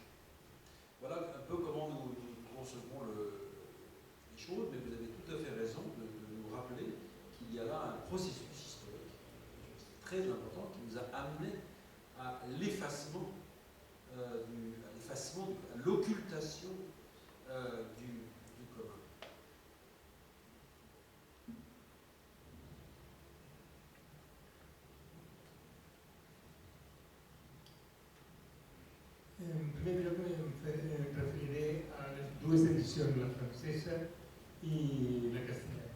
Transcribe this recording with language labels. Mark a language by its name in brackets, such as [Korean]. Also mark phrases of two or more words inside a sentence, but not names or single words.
[French] Voilà un peu comment nous concevons les choses, mais vous avez tout à fait raison de nous rappeler qu'il y a là un processus historique très important qui nous a amené à l'effacement, à l'occultation du commun. [Catalan] En primer lloc em referiré a les dues edicions, la francesa i la castellana.